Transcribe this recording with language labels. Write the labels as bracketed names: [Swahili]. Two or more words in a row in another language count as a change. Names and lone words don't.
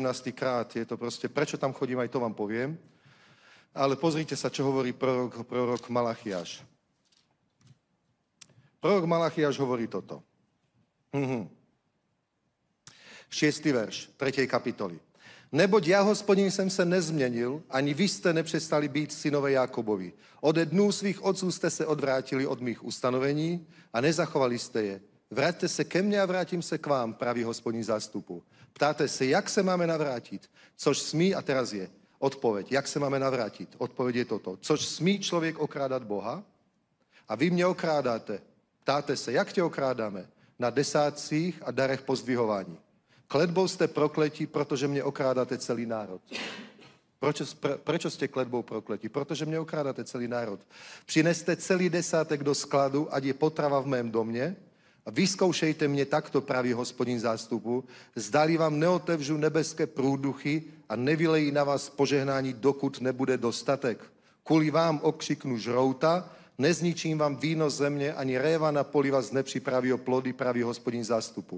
[Slovak] krát, je to proste, prečo tam chodím, aj to vám poviem. Ale pozrite sa, čo hovorí prorok Malachiaš. Prorok Malachiaš hovorí toto. 6. verš 3. kapitoly. [Czech] Neboť ja, Hospodin, jsem se nezměnil, ani vy jste nepřestali být synové Jákobovi. Ode dnů svých otců jste se odvrátili od mých ustanovení a nezachovali jste je. Vraťte se ke mně a vrátím se k vám, praví Hospodin zástupu. Ptáte se, jak se máme navrátit? Což smí, a teraz je odpověď, jak se máme navrátit? Odpověď je toto. Což smí člověk okrádat Boha? A vy mě okrádáte. Ptáte se, jak tě okrádáme? Na desátcích a darech pozdvihování. [Slovak] Kletbou ste prokletí, pretože mne okrádate celý národ. Prečo ste kletbou prokletí? Pretože mne okrádate celý národ. [Czech] Přineste celý desátek do skladu, ať je potrava v mém domě, a vyzkoušejte mě takto, praví Hospodin zástupu, zdali vám neotevřu nebeské průduchy a nevylejí na vás požehnání, dokud nebude dostatek. Kvůli vám okřiknu žrouta, nezničím vám víno země, ani réva na poli vás nepřipraví o plody, praví Hospodin zástupu.